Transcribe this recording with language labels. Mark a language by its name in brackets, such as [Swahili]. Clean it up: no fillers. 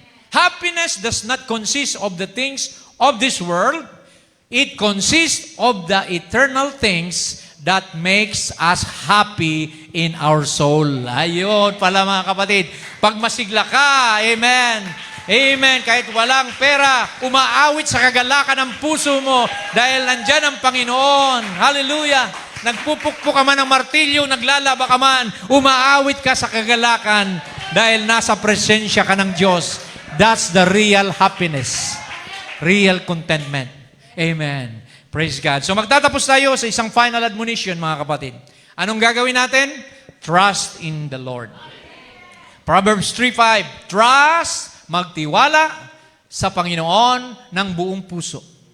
[English] Happiness does not consist of the things of this world. It consists of the eternal things that makes us happy in our soul. [Filipino] Ayun pala mga kapatid. Pag masigla ka, amen. Amen. Kahit walang pera, umaawit sa kagalakan ng puso mo dahil nandyan ang Panginoon. Hallelujah. Nagpupukpok ka man ng martilyo, naglalaba ka man, umaawit ka sa kagalakan dahil nasa presensya ka ng Diyos. [English] That's the real happiness. Real contentment. Amen. Praise God. [Filipino] So magtatapos tayo sa isang final admonition, mga kapatid. Anong gagawin natin? [English] Trust in the Lord. Proverbs 3:5. [Filipino] Trust, magtiwala sa Panginoon ng buong puso.